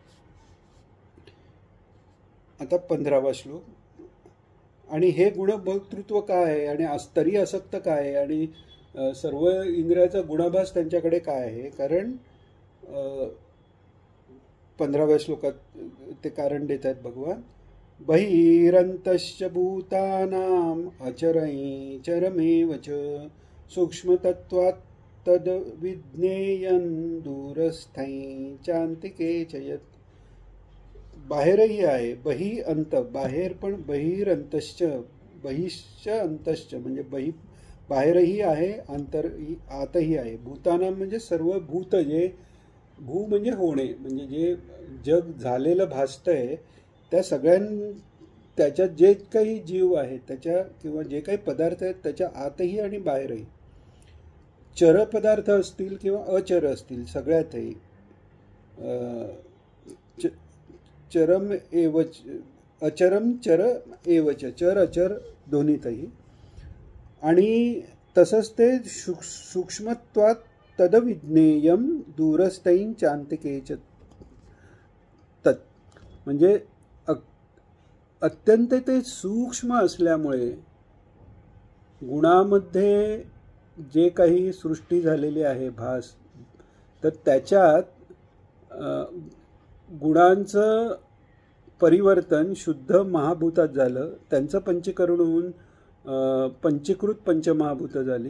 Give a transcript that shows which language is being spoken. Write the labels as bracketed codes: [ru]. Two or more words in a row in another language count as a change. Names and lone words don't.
[mr] आता 15वा श्लोक. आणि हे गुणभोक्तृत्व काय आहे आणि तरी आसक्त काय आहे आणि सर्व इंद्रियाचा गुणाभास त्यांच्याकडे काय आहे. कारण 15व्या श्लोकात ते कारण देत आहेत भगवान. [sa] बहिरंतश्च भूतानां अचरै चरमेव च सूक्ष्मतत्त्वात् तद् विज्ञेयं दूरस्थै चान्तिके च यत्. [mr] बाहेरही आहे, [sa] बहि अंत, [mr] बाहेर पण [sa] बहिरंतश्च, बहिश्च अंतश्च [mr] म्हणजे बाहेरही आहे, आतही आहे. भूतानाम म्हणजे सर्व भूत, जे भू म्हणजे होणे, म्हणजे जे जग झालेलं भासतंय त्या त्याच्यात जे काही जीव आहे त्याच्या किंवा जे काही पदार्थ आहेत त्याच्या आतही आणि बाहेरही, चर पदार्थ असतील किंवा अचर असतील, सगळ्यातही [sa] चरम एवच अचरम चर एवच, [mr] चर अचर दोन्हीतही. आणि तसंच ते [sa] सूक्ष्मत्वात तदविज्ञेयम दूरस्थैन चांतिकेच तत्, [mr] म्हणजे अत्यंत ते सूक्ष्म असल्यामुळे गुणामध्ये जे काही सृष्टी झालेली आहे भास, तर त्याच्यात गुणांचं परिवर्तन शुद्ध महाभूतात झालं, त्यांचं पंचीकरण होऊन पंचीकृत पंचमहाभूत झाली.